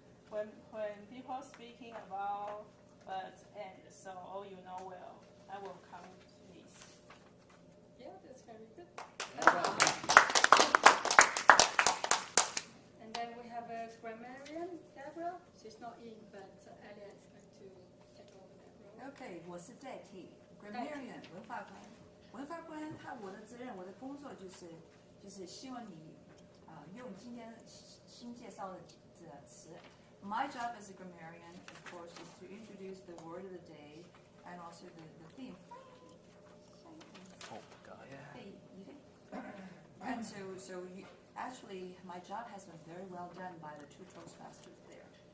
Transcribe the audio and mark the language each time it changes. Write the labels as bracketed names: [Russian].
[English] When people speaking about but and so all you know well, I will come please. Yeah, that's very good. And then we have a grammarian, Deborah. She's not in, but Elia is going to take over that role. [Chinese] OK， 我是代替 grammarian 文法官。文法官我的责任，我的工作就是希望你用今天新介绍的这词。 [English] My job as a grammarian, of course, is to introduce the word of the day and also the theme. Oh God. And so actually, my job has been very well done by the 2 Toastmasters there.